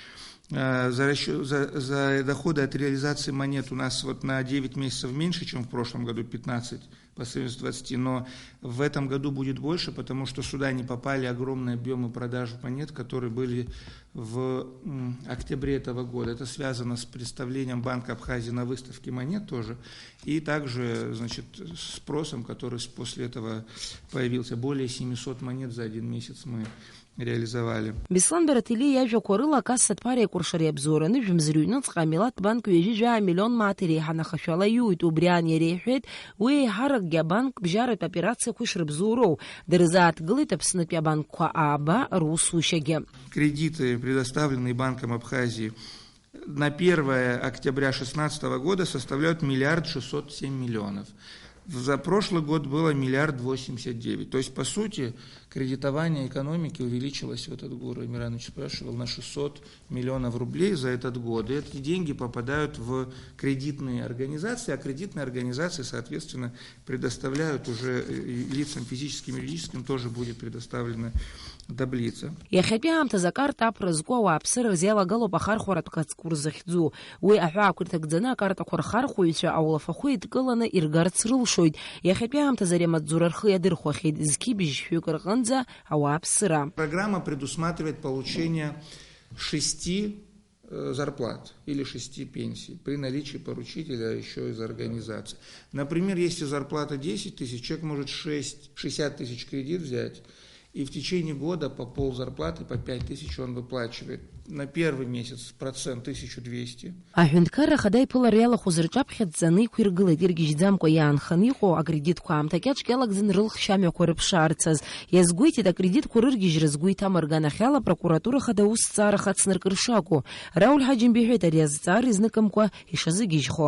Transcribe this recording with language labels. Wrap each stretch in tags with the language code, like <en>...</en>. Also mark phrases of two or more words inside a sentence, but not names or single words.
<ru>За доходы от реализации монет у нас вот на 9 месяцев меньше, чем в прошлом году, 15 по сравнению с 20, но в этом году будет больше, потому что сюда не попали огромные объемы продаж монет, которые были в октябре этого года. Это связано с представлением Банка Абхазии на выставке монет тоже, и также, значит, спросом, который после этого появился. Более 700 монет за один месяц мы реализовали.</ru> <ab>Беслан Бараҭелиа иажәақәа рыла акассатә ԥара еиқәыршара иабзоураны жәымзыр ҩныҵҟа амилаҭ банк ҩажәижәаа миллион мааҭ иреиҳаны ахашәала иуит. Убри аан иара иҳәеит, уи еиҳаракгьы абанк бжьаратә операциақәа ишрыбзоуроу дырзааҭгылеит Аԥснытәи абанкқәа ааба русушьагьы.</ab> <ru>Кредиты, предоставленные Банком Абхазии на 1 октября 2016 года составляют 1 607 миллионов. За прошлый год было 1 089 000 000. То есть, по сути, кредитование экономики увеличилось, вот этот Гуру Эмиранович спрашивал, на 600 миллионов рублей за этот год. И эти деньги попадают в кредитные организации, а кредитные организации, соответственно, предоставляют уже лицам физическим и юридическим, тоже будет предоставлена таблица.</ru> <ab>Иахьатәи аамҭазы акарта аԥра зку ауааԥсыра рзеилагалоуп ахархәаратә ҟацқәа рзыхьӡу. Уи аҳәаақәа ирҭагӡаны акартақәа рхархәаҩцәа аулафахәы идкыланы иргарц рылшоит. Иахьатәи аамҭазы ари амаҵзура рхы иадырхәахьеит зқьи-бжьшәҩык рҟынӡа ауааԥсыра.</ab> <ru>Программа предусматривает получение 6 зарплат или 6 пенсий при наличии поручителя еще из организации. Например, если зарплата 10 тысяч, человек может 60 тысяч кредит взять, и в течение года по ползарплаты, по 5 тысяч он выплачивает. На первый месяц процент 1200.</ru> <ab>Аҳәынҭқарра ахада иԥылара иалахәыз рҿаԥхьаӡаны иқәиргылеит, иргьежьӡамкәа иаанханы иҟоу акредитқәа аамҭакьаҿк иалагӡаны рылхшьамҩақәа рыԥшаарцаз. Иазгәеиҭеит, акредитқәа рыргьежьра згәы иҭамырганахьала апрокуратура хада аусҭҵаара хацныркыр шакәу. Рауль Ҳаџьымба иҳәеит, ари азҵаара изныкымкәа ишазыгьежьхо.</ab>